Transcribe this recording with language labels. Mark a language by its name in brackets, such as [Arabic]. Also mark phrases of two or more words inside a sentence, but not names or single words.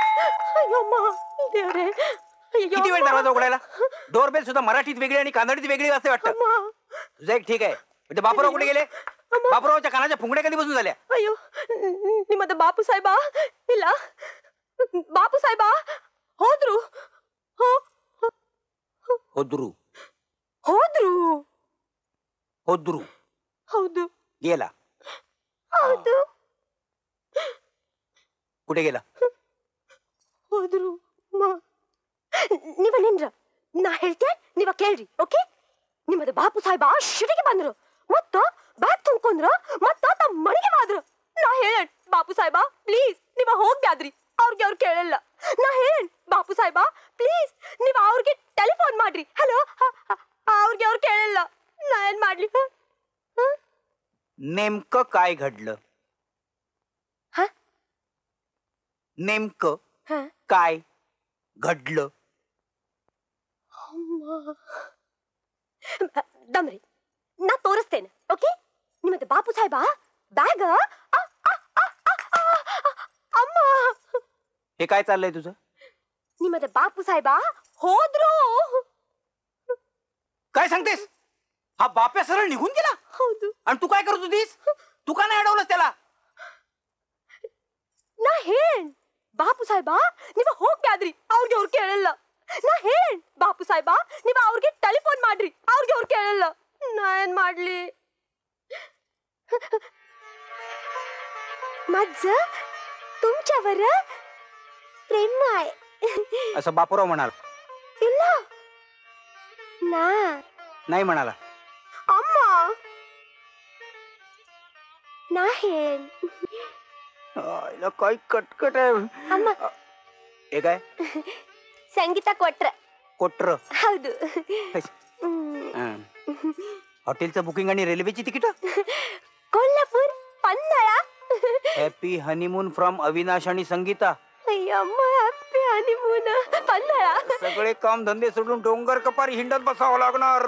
[Marathi] अय्यो, अम्मा, देव रे. अय्यो, किती वेळ अम्मा. दरवाजा उघडायला? डोरबेल सुद्धा मराठीत वेगळी आणि कानडीत वेगळी असते वाटतं. अम्मा, तुझं एक ठीक आहे. म्हणजे बापूराव कुठे गेले? बापूरावच्या कानाच्या फुंगड्या कधी बसून झाल्या? [Kannada] ಅಯ್ಯೋ ನಿಮ್ಮದ ಬಾಪು ಸಾಹೇಬ ಇಲ್ಲ ಬಾಪು ಸಾಹೇಬ ಹೋದ್ರು होद्रू ಹೋದ್ರು होद्रू ಹೌದು [Marathi] गेला. [Kannada] ಹೌದು [Marathi] कुठे गेला? [Kannada] ಹೋದ್ರು ನೀವ ನಿನ್ರ ನಾ ಹೇಳ್ತೇನೆ ನೀವ ಕೇಳ್ರಿ ಓಕೆ. ನಿಮ್ಮದ ಬಾಪು ಸಾಹೇಬ ಶಿಟಿಗೆ ಬಂದ್ರು ಮತ್ತ ಬ್ಯಾಗ್ ತುಂಬ್ಕೊಂಡ್ರ ಮತ್ತ ತಮ್ಮ ಮನೆಗೆ ಹೋದ್ರು. ನಾ ಹೇಳೇನ್ ಬಾಪು ಸಾಹೇಬ ಪ್ಲೀಸ್ ನೀವ ಹೋಗ್ಬ್ಯಾದ್ರಿ. ಅವ್ರಿಗೆ ಅವ್ರು ಕೇಳಲ್ಲ. ನಾ ಹೇಳೇನ್ ಬಾಪು ಸಾಹೇಬ ಪ್ಲೀಸ್ ನೀವ ಅವ್ರಿಗೆ ಟೆಲಿಫೋನ್ ಮಾಡ್ರಿ. ಹಲೋ ಅವ್ರಿಗೆ ಅವ್ರು ಕೇಳಲ್ಲ. ನಾ ಏನ್ ಮಾಡ್ಲಿ? [Marathi] नेमकं काय घडलं? हा? नेमकं हा? काय घडलं? [Kannada] ದಮ್ರಿ ನಾ ತೋರಿಸ್ತೇನೆ ಓಕೆ. ನಿಮ್ಮದು ಬಾಪು ಸಾಹೇಬ ಬ್ಯಾಗ್ ಅಮ್ಮ [Marathi] हे काय चाललंय तुझं? [Kannada] ನಿಮ್ಮದು ಬಾಪು ಸಾಹೇಬ ಹೋದ್ರು. [Marathi] काय सांगतेस? हा बाप्या सरळ निघून गेला [Kannada] ಹೌದು. [Marathi] आणि तू काय करत होतीस? तू का नाही अडवलंस त्याला? [Kannada] ನಾ ಹೇಳೇನ್ ಬಾಪು ಸಾಹೇಬ ನೀವ ಹೋಗ್ಬ್ಯಾದ್ರಿ. ಅವ್ರಿಗೆ ಅವ್ರು ಕೇಳಲ್ಲ. ನಾ ಹೇಳೇನ್ ಬಾಪು ಸಾಹೇಬ ನೀವ ಅವ್ರಿಗೆ ಟೆಲಿಫೋನ್ ಮಾಡ್ರಿ. ಅವ್ರಿಗೆ ಅವ್ರು ಕೇಳಲ್ಲ. ನಾ ಏನ್ ಮಾಡ್ಲಿ? [Marathi] माझ तुमच्यावर प्रेम आहे. असं बापूराव म्हणाला. [Kannada] ಇಲ್ಲ ನಾ [Marathi] नाही म्हणाला. [Kannada] अम्मा ನಾ ಹೇಳೇನ್ [Marathi] आईला काय कटकट आहे. [Kannada] ಅಮ್ಮ [Marathi] हे काय [Kannada] ಸಂಗೀತ ಕೊಟ್ರ. कोटर? ಹೌದು. [Marathi] हॉटेलचं बुकिंग आणि रेल्वेची तिकीट. कोल्हापूर पन्हाळा. [English] happy honeymoon from अविनाश आणि संगीता. [Marathi] अय्यम्मा [English] happy honeymoon [Marathi] पन्हाळा. सगळे काम धंदे सोडून डोंगर कपारी हिंडत बसावं लागणार.